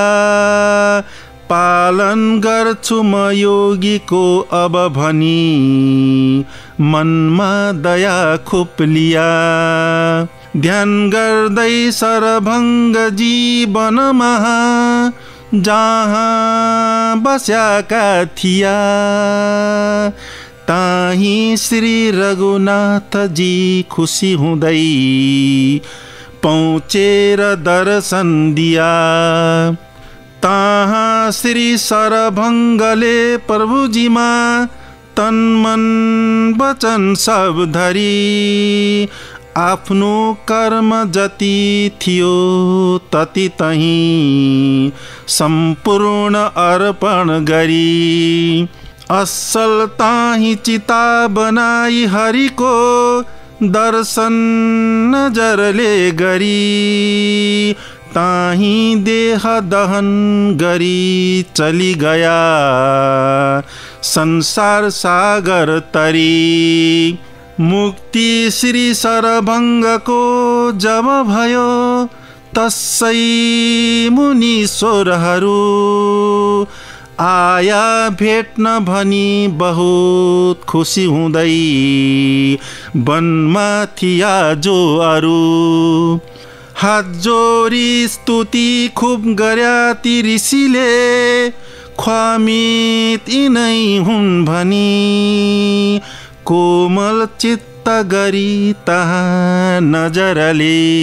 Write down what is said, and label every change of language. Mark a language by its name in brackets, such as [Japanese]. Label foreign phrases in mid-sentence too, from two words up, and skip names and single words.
[Nepali] पालन गर्छु म योगीको अब भनी मनमा दया खुब लिया ध्यान गर्दै सरभङ्ग जीवनमा जहाँ बस्याका थिया ताही श्री रघुनाथ जी खुसी हुँदै पहुँचेर दर्शन दिया तहाँ श्री सरभङ्गले प्रभुजीमा तन मन वचन सब धरी आफ्नो कर्म जति थियो तति तहीं सम्पूर्ण अर्पण गरी असल ताही चिता बनाई हरिको दर्शन नजरले गरी ताही देह दहन गरी चली गया संसार सागर तरी मुक्ति श्री सरभङ्गको जब भयो तस्सै मुनीश्वरहरू आया भेट्न भनी बहुत खुसी हुँदै वनमा थिया जो अरू हात जोरी स्तुति खुब गर्या ती ऋषिले ख्वामित यिनै हुन् भनी कोमल चित्त गरी तहाँ नजरले